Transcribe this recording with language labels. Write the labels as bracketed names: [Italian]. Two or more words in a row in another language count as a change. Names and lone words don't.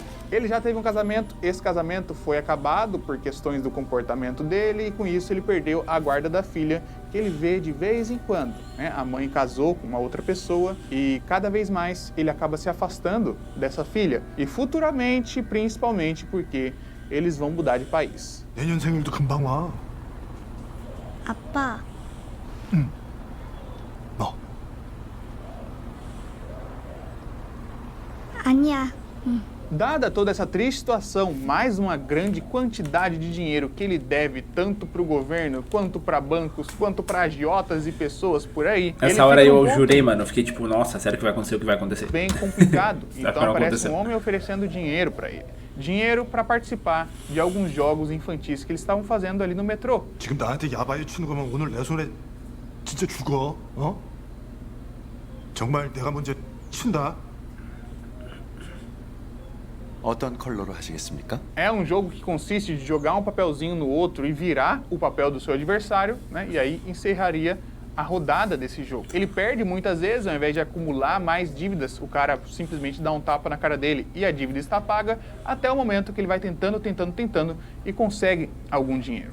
[Portuguese] Ele já teve um casamento, esse casamento foi acabado por questões do comportamento dele e com isso ele perdeu a guarda da filha, que ele vê de vez em quando, né? A mãe casou com uma outra pessoa e cada vez mais ele acaba se afastando dessa filha. E futuramente, principalmente porque eles vão mudar de país. [Korean] 내년 생일도 금방 와. 아빠, 너. 아니야. [Portuguese] Dada toda essa triste situação, mais uma grande quantidade de dinheiro que ele deve tanto para o governo, quanto para bancos, quanto para agiotas e pessoas por aí. Essa hora eu jurei, mano. Eu fiquei tipo, nossa, sério que vai acontecer o que vai acontecer? Bem complicado. Então não aparece aconteceu. um homem oferecendo dinheiro para ele. Dinheiro para participar de alguns jogos infantis que eles estavam fazendo ali no metrô. [Korean] 지금 나한테 야바이 치는 거면 오늘 내 손에 진짜 죽어. 어? 정말 내가 먼저 친다. 어떤 컬러로 하시겠습니까? [Portuguese] É um jogo que consiste de jogar um papelzinho no outro e virar o papel do seu adversário, né? E aí encerraria a rodada desse jogo. Ele perde muitas vezes, ao invés de acumular mais dívidas, o cara simplesmente dá um tapa na cara dele e a dívida está paga, até o momento que ele vai tentando e consegue algum dinheiro.